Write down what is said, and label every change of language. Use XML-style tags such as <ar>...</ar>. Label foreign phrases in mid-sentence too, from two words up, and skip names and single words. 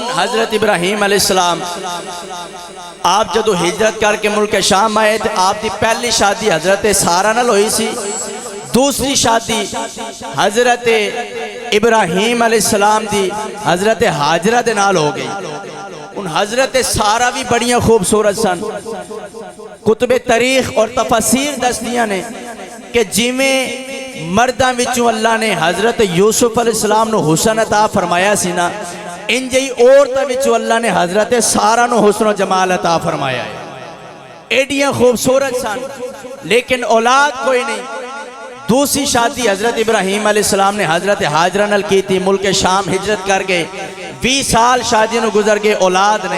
<pa>حضرت ابراہیم علیہ السلام۔ آپ جدو ہجرت کر کے ملک شام آئے تھے، آپ دی پہلی شادی حضرت سارہ نال ہوئی سی، دوسری شادی حضرت ابراہیم علیہ السلام دی حضرت حاجرہ دے نال ہو گئی۔ ان حضرت سارہ بھی بڑیاں خوبصورت سن۔ کتب تاریخ اور تفاسیر دستیاں نے کہ جیویں مرداں وچوں اللہ نے حضرت یوسف علیہ السلام نو حسن عطا فرمایا سی نا، انجی عورتاں وچوں اللہ نے حضرت سارہ نو حسن و جمال عطا فرمایا ہے۔ ایڈیاں خوبصورت سن لیکن اولاد کوئی نہیں۔ دوسری شادی حضرت ابراہیم علیہ السلام نے حضرت حاجرہ نال کی تھی، ملک شام ہجرت کر گئے، 20 سال شادی نو گزر گئے، اولاد نہیں۔</pa>